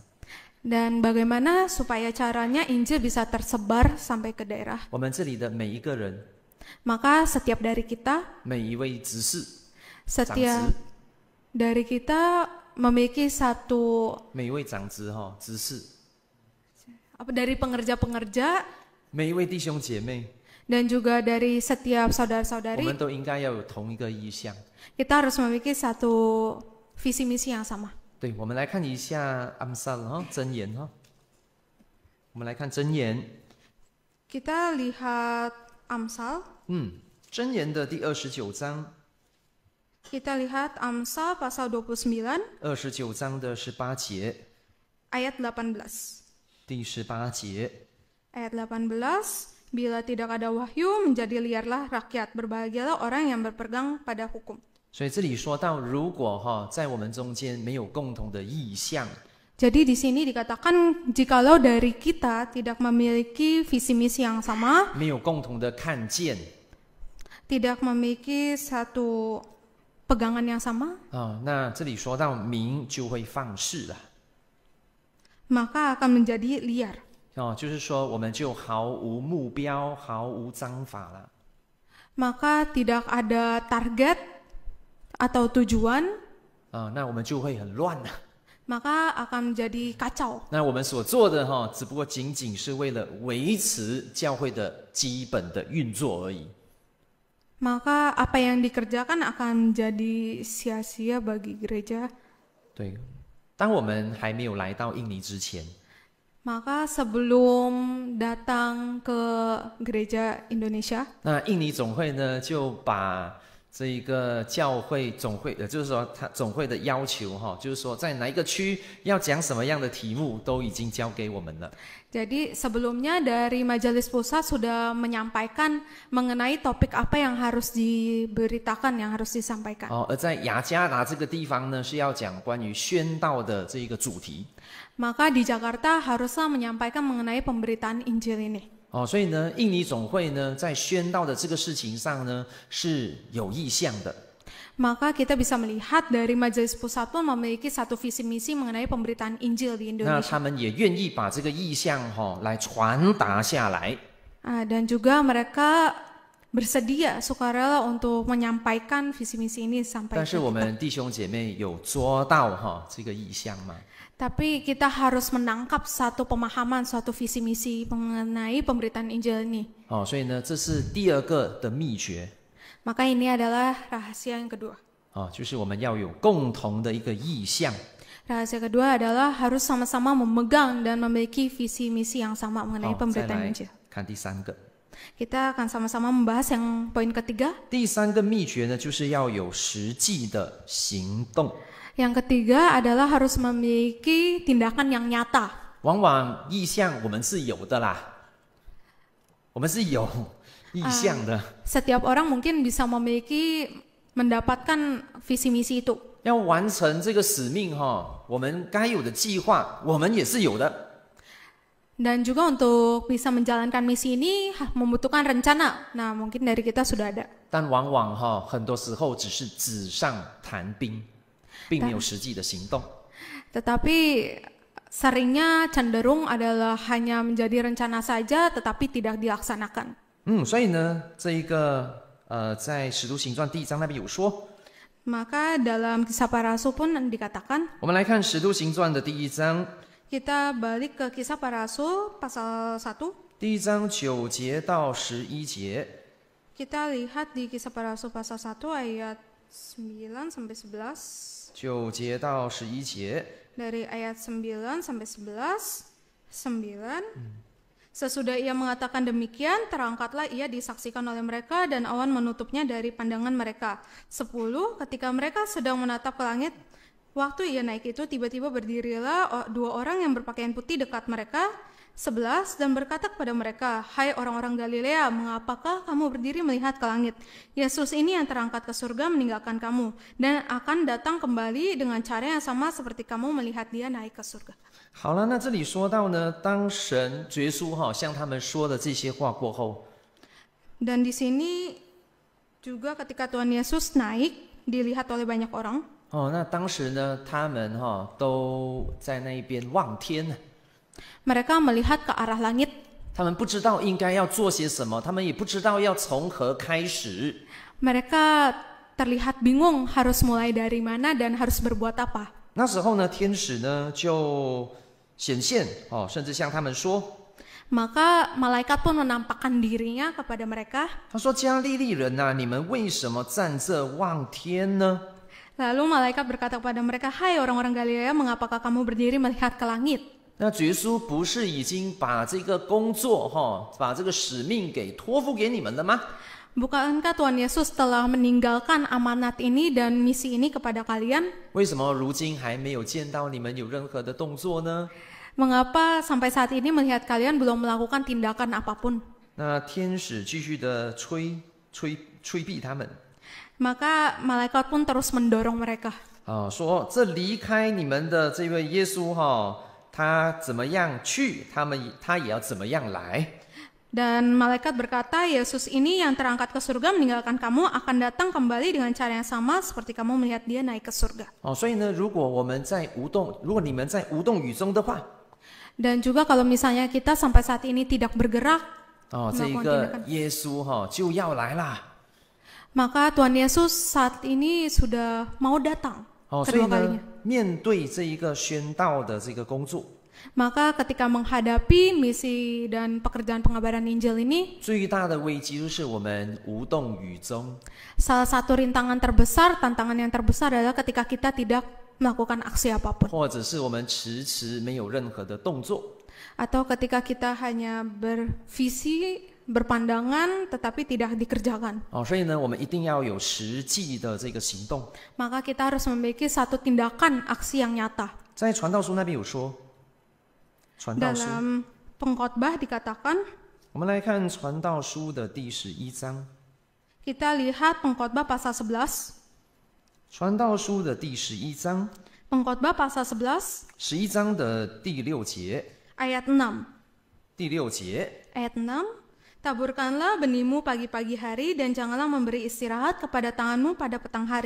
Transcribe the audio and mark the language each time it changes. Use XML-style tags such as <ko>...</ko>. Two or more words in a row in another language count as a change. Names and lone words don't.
<id>Dan bagaimana supaya caranya Injil bisa tersebar sampai ke daerah?</id> <zh>我们这里的每一个人，</zh> <id>Maka setiap dari kita,</id> <zh>每一位执事、长</zh> <id>setiap</id> <zh>子，</zh> <id>dari kita memiliki satu</id> <zh>每一位长子执事，</zh> <id>dari pengerja-pengerja</id> <zh>每一位弟兄姐妹，</zh> <id>dan juga dari setiap</id> <zh>我</zh> <id>saudara-saudari,</id> <zh>们都应该要有同一个意向。</zh> <id>kita harus memiliki satu visi misi yang sama.</id> <zh>对，我们来看一下安萨箴言我们来看箴言，</zh> <id>Kita lihat Amsal.</id> <zh>箴言的第29章，</zh> <id>Kita lihat Amsal pasal 29</id> <zh>29 章的18节，</zh> <id>ayat 18.</id> <zh>第18节，</zh> <id>Ayat 18, bila tidak ada wahyu menjadi liarlah rakyat, berbahagialah orang yang berpegang pada hukum.</id> <zh>所以这里说到，如果在我们中间没有共同的意向，</zh> <id>Jadi di sini dikatakan jikalau dari kita tidak memiliki visi misi yang sama,</id> <zh>没有共同的看见</zh> <id>tidak memiliki satu pegangan yang sama,</id> <zh>那这里说到民就会放肆了</zh> <id>maka akan menjadi liar.</id> <zh>就是说我们就毫无目标、毫无章法了。</zh> <id>Maka tidak ada target atau tujuan,</id> <zh>那我们就会很乱了。</zh> <id>maka akan menjadi kacau.</id> <zh>那我们所做的只不过仅仅是为了维持教会的基本的运作而已。</zh> <id>Maka apa yang dikerjakan akan menjadi sia-sia bagi gereja.</id> <zh>对，当我们还没有来到印尼之前，</zh> <id>Maka sebelum datang ke gereja Indonesia,</id> <zh>那印尼总会呢就把这一个教会总会就是说他总会的要求就是说在哪一个区要讲什么样的题目都已经交给我们了。</zh> <id>jadi sebelumnya dari Majelis Pusat sudah menyampaikan mengenai topik apa yang harus diberitakan, yang harus disampaikan.</id> <zh>而在雅加达这个地方呢是要讲关于宣道的这一个主题。</zh> <id>Maka di Jakarta haruslah menyampaikan mengenai pemberitaan Injil ini.</id> <zh>所以呢，印尼总会呢在宣道的这个事情上呢是有意向的。</zh> <id>Maka kita bisa melihat dari Majelis Pusat pun memiliki satu visi misi mengenai pemberitaan Injil di</id> <zh>那</zh> <id>Indonesia.</id> <zh>他们也愿意把这个意向来传达下来。</zh> <id>Dan juga mereka bersedia sukarela untuk menyampaikan visi misi ini sampai</id> <zh>但是</zh> <id>ke</id> <zh>我</zh> <id>kita.</id> <zh>们弟兄姐妹有捉到这个意向吗？</zh> <id>Tapi kita harus menangkap satu pemahaman, suatu visi misi mengenai pemberitaan Injil ini.</id> <zh>所以呢，这是第二个的秘诀。</zh> <id>Maka ini adalah rahasia yang kedua.</id> <zh>就是我们要有共同的一个意向。</zh> <id>Rahasia kedua adalah harus sama-sama memegang dan memiliki visi misi yang sama mengenai</id> <zh>再</zh> <id>pemberitaan</id> <zh>来</zh> <id>Injil.</id> <zh>看第三个。</zh> <id>Kita akan sama-sama membahas yang poin ketiga.</id> <zh>第三个秘诀呢，就是要有实际的行动。</zh> <id>Yang ketiga adalah harus memiliki tindakan yang nyata.</id> <zh>往往意向我们是有的啦，我们是有意向的。</zh> <id>Setiap orang mungkin bisa memiliki mendapatkan visi misi itu.</id> <zh>要完成这个使命我们该有的计划，我们也是有的。</zh> <id>Dan juga untuk bisa menjalankan misi ini membutuhkan rencana. Nah, mungkin dari kita sudah ada.</id> <zh>但往往很多时候只是纸上谈兵，并没有实际的行动。</zh> <id>Tetapi seringnya cenderung adalah hanya menjadi rencana saja tetapi tidak dilaksanakan.</id> <zh>所以呢，这一个在使徒行传第1章那边有说。</zh> <id>Maka dalam Kisah Para Rasul pun dikatakan.</id> <zh>我们来看使徒行传的第1章。</zh> <id>Kita balik ke Kisah Para Rasul pasal 1.</id> <zh>第1章9节到11节。</zh> <id>Kita lihat di Kisah Para Rasul pasal 1 ayat 9 sampai 11.</id> <zh>9 节到11节。</zh> <id>Dari ayat 9 sampai 11. 9. Sesudah ia mengatakan demikian, terangkatlah ia disaksikan oleh mereka dan awan menutupnya dari pandangan mereka. 10. Ketika mereka sedang menatap ke langit, waktu ia naik itu tiba-tiba berdirilah dua orang yang berpakaian putih dekat mereka. 11. Dan berkata kepada mereka, hai orang-orang Galilea, mengapakah kamu berdiri melihat ke langit? Yesus ini yang terangkat ke surga meninggalkan kamu dan akan datang kembali dengan cara yang sama seperti kamu melihat dia naik ke surga.</id> <zh>好了，那这里说到呢，当神主耶稣向他们说的这些话过后，</zh> <id>Dan di sini juga ketika Tuhan Yesus naik dilihat oleh banyak orang.</id> <zh>那当时呢，他们都在那一边望天。</zh> <id>Mereka melihat ke arah langit.</id> <zh>他们不知道应该要做些什么，他们也不知道要从何开始。</zh> <id>Mereka terlihat bingung harus mulai dari mana dan harus berbuat apa.</id> <zh>那时候呢，天使呢就显现甚至向他们说。</zh> <id>Maka malaikat pun menampakkan dirinya kepada mereka.</id> <zh>他说：“加利利人啊，你们为什么站这望天呢？”</zh> <id>Lalu malaikat berkata kepada mereka, hai orang-orang Galilea, mengapakah kamu berdiri melihat ke langit?</id> <zh>那主耶稣不是已经把这个工作把这个使命给托付给你们了吗？</zh> <id>Bukankah Tuhan Yesus telah meninggalkan amanat ini dan misi ini kepada kalian?</id> <zh>为什么如今还没有见到你们有任何的动作呢？</zh> <id>Mengapa sampai saat ini melihat kalian belum melakukan tindakan apapun?</id> <zh>那天使继续的催逼他们。</zh> <id>Maka malaikat pun terus mendorong mereka.</id> <zh>说这离开你们的这位耶稣他怎么样去，他也要怎么样来。</zh> <id>Dan malaikat berkata, Yesus ini yang terangkat ke surga meninggalkan kamu akan datang kembali dengan cara yang sama seperti kamu melihat dia naik ke surga.</id> <zh>所以呢，如果你们在无动于衷的话，</zh> <id>Dan juga kalau misalnya kita sampai saat ini tidak bergerak,</id> <zh>这个耶稣就要来啦。</zh> <id>maka Tuhan Yesus saat ini sudah mau datang.</id> <zh>所以</zh> <id>kedua</id> <zh>呢</zh> <id>kalinya.，</id> <zh>面对这一个宣道的这个工作，</zh> <id>Maka ketika menghadapi misi dan pekerjaan pengabaran Injil ini,</id> <zh>最大的危机就是我们无动于衷。</zh> <id>salah satu rintangan terbesar, tantangan yang terbesar adalah ketika kita tidak melakukan aksi apapun.</id> <zh>或者是我们迟迟没有任何的动作，</zh> <id>Atau ketika kita hanya bervisi, berpandangan, tetapi tidak dikerjakan.</id> <zh>所以呢，我们一定要有实际的这个行动。</zh> <id>Maka kita harus memiliki satu tindakan aksi yang nyata.</id> <zh>在传道书那边有说，传道书，</zh> <id>Dalam pengkhotbah dikatakan,</id> <zh>我们来看传道书的第11章，</zh> <id>kita lihat pengkhotbah pasal 11.</id> <zh>传道书的第11章，</zh> <id>Pengkhotbah pasal 11,</id> <zh>11 章的第6节，</zh> <id>ayat 6.</id> <zh>第6节，</zh> <id>Ayat 6, taburkanlah benihmu pagi-pagi hari dan janganlah memberi istirahat kepada tanganmu pada petang hari.</id>